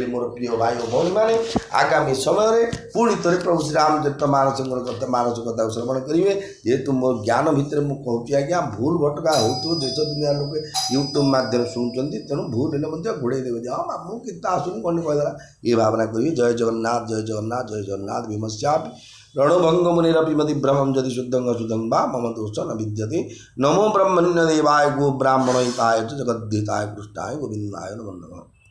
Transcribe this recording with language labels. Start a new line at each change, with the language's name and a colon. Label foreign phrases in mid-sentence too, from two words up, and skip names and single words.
Odia: ମୋର ପ୍ରିୟ ଭାଇ ଓ ଭଉଣୀମାନେ, ଆଗାମୀ ସମୟରେ ପୁଣି ଥରେ ପ୍ରଭୁ ଶ୍ରୀରାମଚରିତ ମାନସଙ୍କର ମାନସିକତାକୁ ଶ୍ରବଣ କରିବେ। ଯେହେତୁ ମୋ ଜ୍ଞାନ ଭିତରେ ମୁଁ କହୁଛି ଆଜ୍ଞା, ଭୁଲ ଭଟକା ହେଉଥିବ, ଦେଶ ଦୁନିଆ ଲୋକେ ୟୁଟ୍ୟୁବ୍ ମାଧ୍ୟମରେ ଶୁଣୁଛନ୍ତି, ତେଣୁ ଭୁଲ ହେଲେ ମଧ୍ୟ ଘୋଡ଼େଇ ଦେବେ ଯେ ହଁ ମୁଁ କିନ୍ତୁ ଆସୁନି କ'ଣ କହିଦେଲା, ଏ ଭାବନା କରିବି। ଜୟ ଜଗନ୍ନାଥ ଜୟ ଜଗନ୍ନାଥ ଜୟ ଜଗନ୍ନାଥ।
Sanskrit: ଭୀମସ୍ୟାପି रणभंग मुनिरपिमति भ्रमं यदि शुद्धं अशुद्धं वा मम दोष न विद्यते। नमो ब्रह्मण्य देवाय गो ब्राह्मणहिताय च जगद्धिताय कृष्णाय गोविन्दाय नमो नमः।